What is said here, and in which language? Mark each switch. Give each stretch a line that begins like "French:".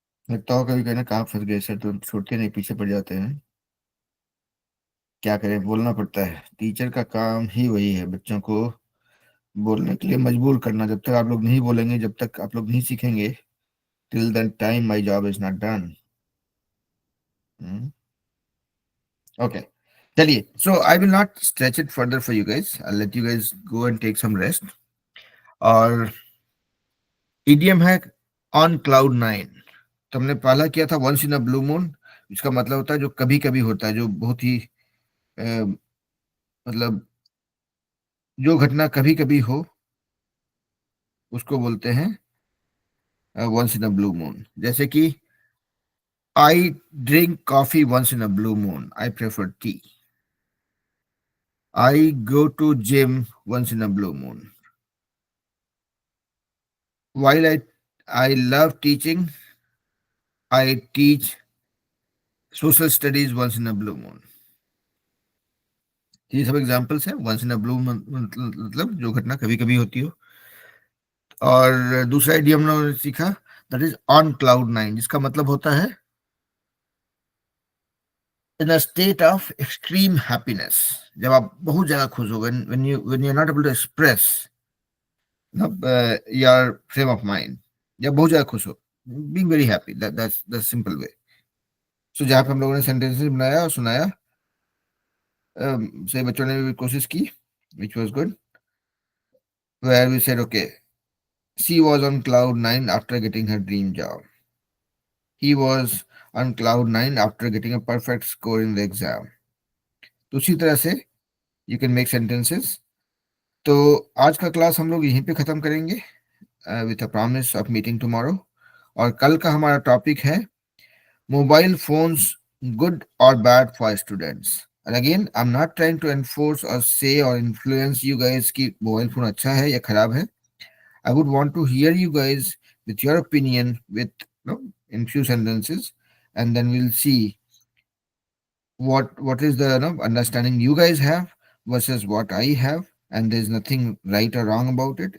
Hindi: लगता हो कभी कहना कहाँ फंस गए सर, तो छोड़ते नहीं, पीछे पड़ जाते हैं. क्या करें, बोलना पड़ता है. टीचर का काम ही वही है, बच्चों को बोलने के लिए मजबूर करना. जब तक आप लोग नहीं बोलेंगे, जब तक आप लोग नहीं सीखेंगे,
English: till that time my job is not done.
Hindi: Okay, चलिए.
English: So I will not stretch it further for you guys. I'll let you guys go and take some rest.
Hindi: और idiom है on cloud 9. तो हमने पहला किया था once in a blue moon. इसका मतलब होता है जो कभी कभी होता है, जो बहुत ही मतलब जो घटना कभी कभी हो, उसको बोलते हैं once in a blue moon.
English: जैसे कि I drink coffee once in a blue moon. I prefer tea. I go to gym once in a blue moon. While I love teaching, I teach social studies once in a blue moon.
Hindi: ये सब examples हैं. once in a blue moon मतलब जो घटना कभी कभी होती हो. और दूसरा इडियम हमने सीखा, दैट इज ऑन क्लाउड 9, जिसका मतलब होता है
English: in a state of extreme happiness.
Hindi: जब आप बहुत ज्यादा खुश हो,
English: when you are not able to express your frame of mind,
Hindi: जब बहुत ज्यादा खुश हो,
English: being very happy, that's the simple way. So
Hindi: जहाँ पे हम लोगों ने sentences बनाया और सुनाया, से बच्चों ने भी कोशिश की,
English: which was good, where we said, okay, she was on cloud 9 after getting her dream job. He was on cloud 9 after getting a perfect score in the exam.
Hindi: तो उसी तरह से
English: you can make sentences.
Hindi: तो आज का class हम लोग यहीं पे खत्म करेंगे
English: with a promise of meeting tomorrow.
Hindi: और कल का हमारा टॉपिक है mobile phones
English: good or bad for students. And again, I'm not trying to enforce or say or influence you guys
Hindi: कि मोबाइल फोन अच्छा है या खराब है.
English: I would want to hear you guys with your opinion with in few sentences, and then we'll see what is the understanding you guys have versus what I have, and there's nothing right or wrong about it.